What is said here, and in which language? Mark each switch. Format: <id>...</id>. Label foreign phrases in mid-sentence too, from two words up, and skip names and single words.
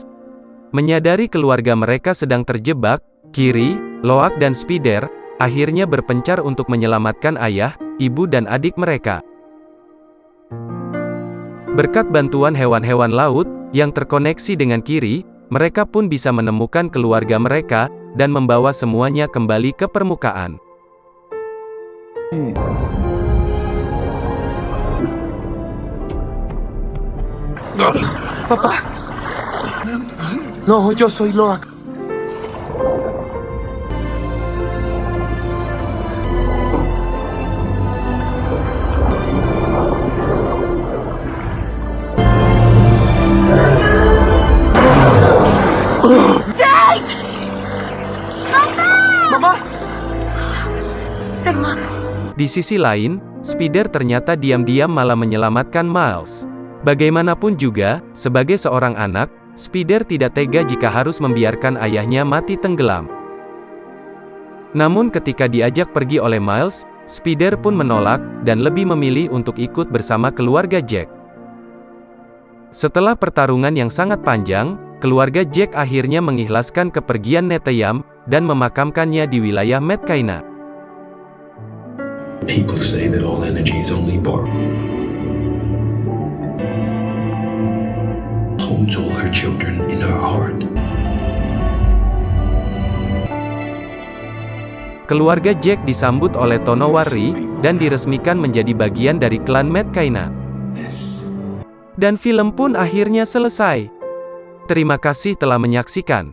<id>Menyadari keluarga mereka sedang terjebak, Kiri, Loak dan Spider, akhirnya berpencar untuk menyelamatkan ayah, ibu dan adik mereka. Berkat bantuan hewan-hewan laut, yang terkoneksi dengan Kiri, mereka pun bisa menemukan keluarga mereka, dan membawa semuanya kembali ke permukaan.</id> <es>Papá. No, yo soy Loak. Jake! Papa! Mamá. Hermano.</es> <id>Di sisi lain, Spider ternyata diam-diam malah menyelamatkan Miles. Bagaimanapun juga, sebagai seorang anak, Spider tidak tega jika harus membiarkan ayahnya mati tenggelam. Namun ketika diajak pergi oleh Miles, Spider pun menolak, dan lebih memilih untuk ikut bersama keluarga Jack. Setelah pertarungan yang sangat panjang, keluarga Jack akhirnya mengikhlaskan kepergian Neteyam, dan memakamkannya di wilayah Medkaina.</id> <en>People say that all energy is only borrowed. Holds all her children in her heart.</en> <id>Keluarga Jack disambut oleh Tonowari, dan diresmikan menjadi bagian dari klan Medkaina. Dan film pun akhirnya selesai. Terima kasih telah menyaksikan.</id>